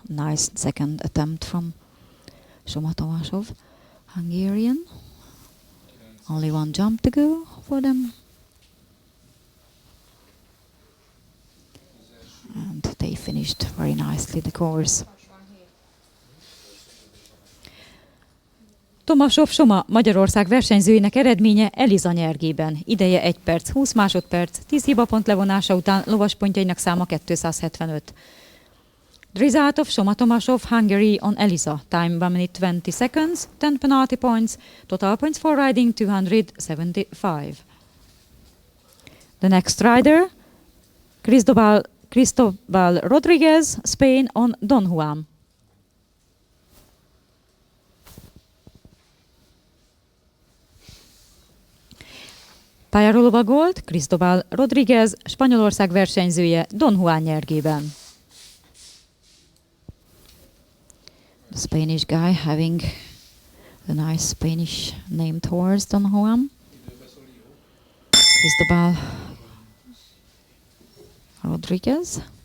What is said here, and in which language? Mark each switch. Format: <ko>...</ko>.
<en>Nice second attempt from Soma Tomasov, Hungarian. Only 1 jump to go for them. And they finished very nicely the course.</en> <hu>Tomasov Soma, Magyarország versenyzőinek eredménye Eliza nyergében. Ideje 1 perc, 20 másodperc, 10 hibapont levonása után lovaspontjainak száma 275.</hu> <en>The result of Soma Tomasov, Hungary on Eliza. Time 1 minute 20 seconds, 10 penalty points, total points for riding 275. The next rider, Cristobal Rodriguez, Spain on Don Juan.</en> <hu>Pályára lovagolt Cristobal Rodriguez, Spanyolország versenyzője Don Juan nyergében.</hu> <en>The Spanish guy having the nice Spanish named horse Don Juan. Cristobal Rodriguez.</en>